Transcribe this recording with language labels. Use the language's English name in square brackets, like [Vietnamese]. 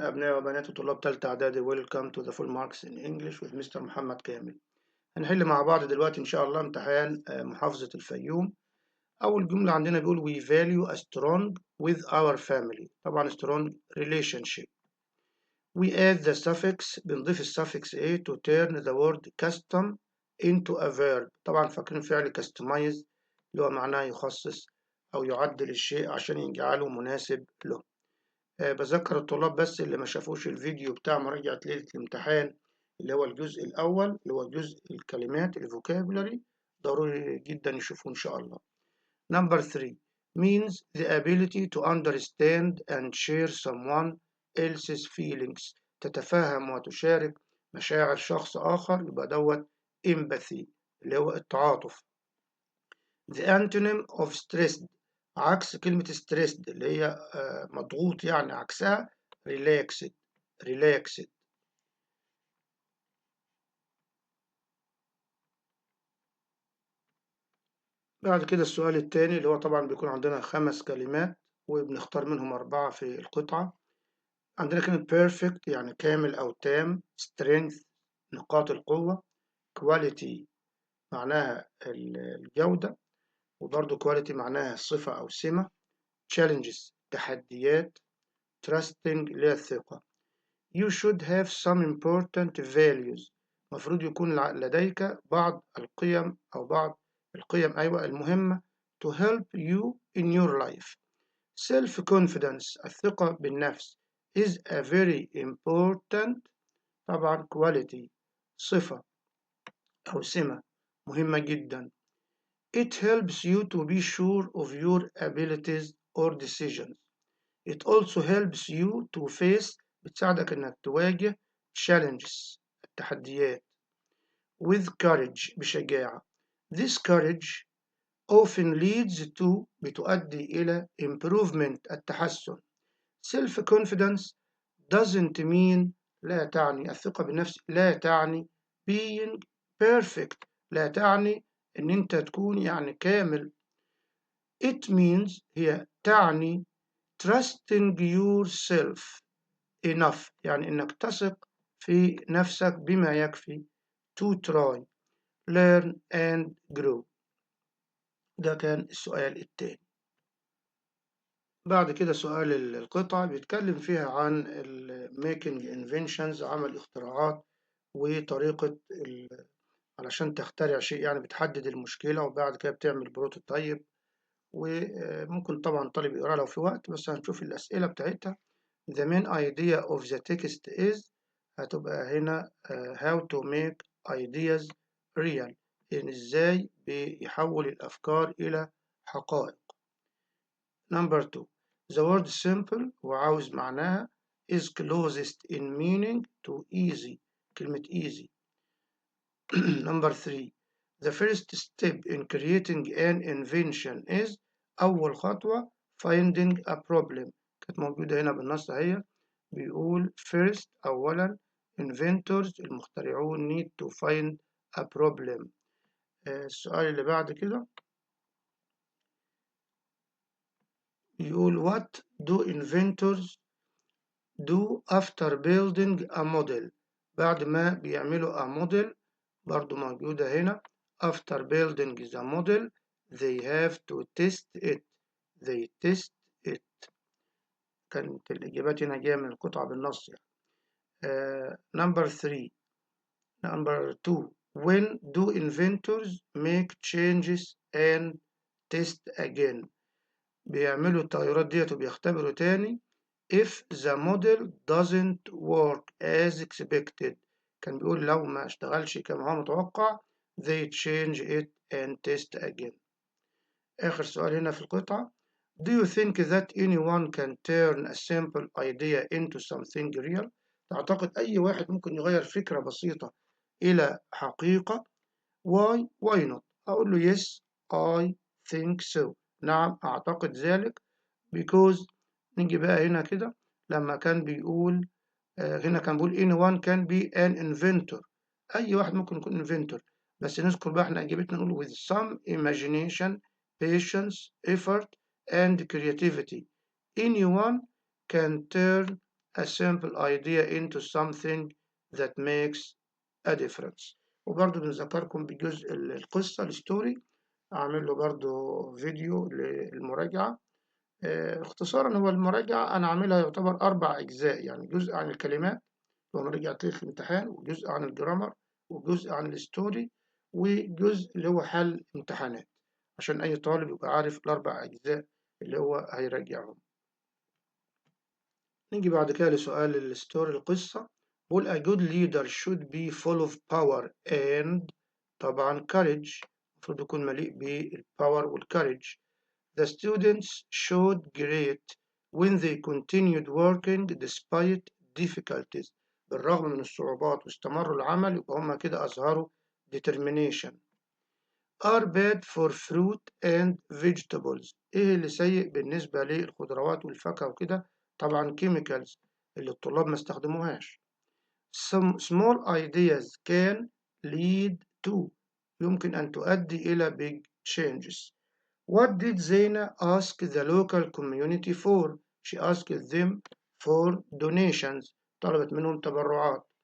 [Arabic] أبناء وبنات طلاب تالتة إعدادي، [English] Welcome to the full marks in English with Mr. [Arabic] محمد كامل. هنحل مع بعض دلوقتي إن شاء الله امتحان محافظة الفيوم. أول جملة عندنا بيقول [English] We value a strong with our family. طبعا strong relationship. We add the suffix، [Arabic] بنضيف السفكس [English] A to turn the word custom into a verb. [Arabic] طبعا فاكرين فعل customize اللي هو معناه يخصص أو يعدل الشيء عشان يجعله مناسب له. بذكر الطلاب بس اللي ما شافوش الفيديو بتاع مراجعة ليلة الامتحان اللي هو الجزء الأول اللي هو جزء الكلمات الفوكابولاري، ضروري جدا يشوفوه إن شاء الله. [English] Number 3 means the ability to understand and share someone else's feelings. [Arabic] تتفهم وتشارك مشاعر شخص آخر، يبقى دوت empathy اللي هو التعاطف. [English] The antonym of stressed، [Arabic] عكس كلمة stressed اللي هي مضغوط، يعني عكسها relaxed. [English] relaxed. [Arabic] بعد كده السؤال التاني اللي هو طبعا بيكون عندنا 5 كلمات وبنختار منهم 4 في القطعة. عندنا كلمة perfect يعني كامل أو تام، strength نقاط القوة، quality معناها الجودة، وبرضه quality معناها صفة أو سمة، challenges تحديات، trusting اللي هي الثقة. [English] You should have some important values. [Arabic] مفروض يكون لديك بعض القيم أو بعض القيم المهمة [English] to help you in your life. [Arabic] Self-confidence الثقة بالنفس [English] is a very important، [Arabic] طبعا quality صفة أو سمة مهمة جدا. [English] It helps you to be sure of your abilities or decisions. It also helps you to face، [Arabic] بتساعدك إنك تواجه [English] challenges التحديات with courage بشجاعة. This courage often leads to [Arabic] بتؤدي إلى [English] improvement التحسن. Self-confidence doesn't mean لا تعني الثقة بالنفس، لا تعني being perfect، لا تعني إن أنت تكون يعني كامل. It means [Arabic] هي تعني [English] trusting yourself enough [Arabic] يعني إنك تثق في نفسك بما يكفي [English] to try learn and grow. [Arabic] ده كان السؤال التاني. بعد كده سؤال القطعة بيتكلم فيها عن [English] making inventions، [Arabic] عمل اختراعات وطريقة علشان تخترع شيء، يعني بتحدد المشكلة وبعد كده بتعمل بروتوتايب. وممكن طبعا طالب يقرأ لو في وقت، بس هنشوف الأسئلة بتاعتها. [English] The main idea of the text is [Arabic] هتبقى هنا [English] how to make ideas real، [Arabic] يعني ازاي بيحول الأفكار إلى حقائق. [English] Number 2 the word simple [Arabic] وعاوز معناها [English] is closest in meaning to easy، كلمة easy. Number 3 the first step in creating an invention is [Arabic] أول خطوة [English] finding a problem، [Arabic] كانت موجودة هنا بالنص اهي، بيقول [English] first أولا inventors المخترعون need to find a problem. [Arabic] السؤال اللي بعد كده يقول [English] what do inventors do after building a model، [Arabic] بعد ما بيعملوا [English] a model [Arabic] برضو موجودة هنا [English] after building the model they have to test it، they test it. [Arabic] كانت الإجابات هنا جاية من القطعة بالنص يعني. [English] Number 3 Number 2 when do inventors make changes and test again، [Arabic] بيعملوا التغيرات ديت وبيختبروا تاني [English] if the model doesn't work as expected، [Arabic] كان بيقول لو ما اشتغلش كما هو متوقع [English] they change it and test again. [Arabic] آخر سؤال هنا في القطعة [English] do you think that anyone can turn a simple idea into something real، [Arabic] تعتقد أي واحد ممكن يغير فكرة بسيطة إلى حقيقة؟ [English] why not، [Arabic] أقول له [English] yes I think so، [Arabic] نعم أعتقد ذلك. because نيجي بقى هنا كده لما كان بيقول هنا كان بيقول [English] anyone can be an inventor، [Arabic] أي واحد ممكن يكون inventor، بس نذكر بقى احنا إجابتنا نقول [English] with some imagination patience effort and creativity anyone can turn a simple idea into something that makes a difference. [Arabic] وبرضه بنذكركم بجزء القصة الستوري، أعمل له برضه فيديو للمراجعة. اختصارا هو المراجعة أنا عاملها يعتبر 4 أجزاء، يعني جزء عن الكلمات اللي هو مراجعة ليلة الامتحان، وجزء عن الجرامر، وجزء عن الستوري، وجزء اللي هو حل امتحانات، عشان أي طالب يبقى عارف ال4 أجزاء اللي هو هيراجعهم. نيجي بعد كده لسؤال الستوري القصة. [English] بقول a good leader should be full of power and طبعا courage، [Arabic] المفروض يكون مليء بالpower والcourage. [English] The students showed great when they continued working despite difficulties. [Arabic] بالرغم من الصعوبات واستمروا العمل، يبقى هم كده أظهروا determination. [English] Are bad for fruit and vegetables. [Arabic] إيه اللي سيء بالنسبة للخضروات والفاكهة وكده؟ طبعا chemicals اللي الطلاب ما استخدموهاش. [English] Some small ideas can lead to، [Arabic] يمكن أن تؤدي إلى [English] big changes. What did Zaina ask the local community for? She asked them for donations. [Arabic] طلبت منهم تبرعات.